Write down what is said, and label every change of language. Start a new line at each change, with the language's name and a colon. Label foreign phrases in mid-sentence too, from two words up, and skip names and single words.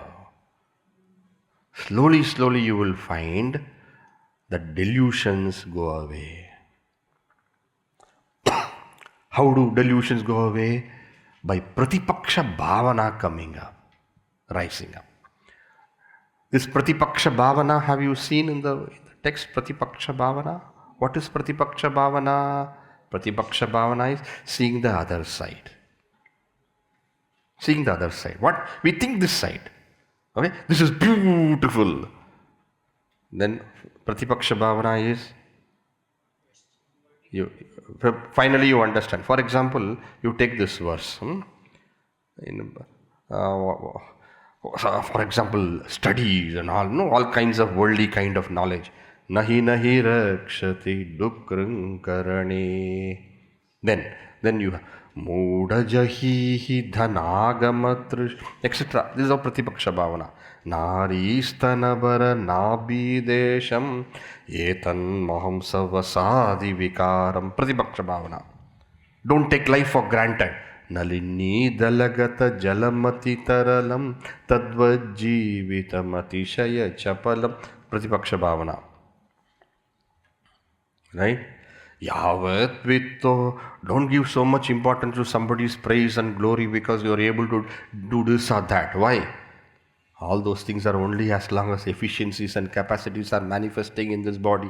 English: Slowly, slowly, you will find that delusions go away. How do delusions go away? By
Sanskrit: pratipaksha bhavana
English: coming up, rising up. This
Sanskrit: pratipaksha bhavana,
English: have you seen in the text
Sanskrit: pratipaksha bhavana?
English: What is
Sanskrit: pratipaksha bhavana? Pratipaksha bhavana
English: is seeing the other side. Seeing the other side. What? We think this side. Okay? This is beautiful. Then
Sanskrit: pratipaksha bhavana
English: is finally you understand. For example, you take this verse. For example, studies and all, no, all kinds of worldly kind of knowledge.
Sanskrit: Nahi nahi rakshati dukrang karane. Then you have Mudajahi dhanagamatrish, etc.
English: This is our
Sanskrit: Pratipaksha Bhavana. Nari stanabara nabi desham etan maham savasadi vikaram. Pratipaksha Bhavana.
English: Don't take life for granted.
Sanskrit: Nalini dalagata jalamati taralam tadvajjivitam atishaya chapalam. Pratipaksha Bhavana.
English: Right?
Sanskrit: Yavat vitto.
English: Don't give so much importance to somebody's praise and glory because you are able to do this or that. Why? All those things are only as long as efficiencies and capacities are manifesting in this body.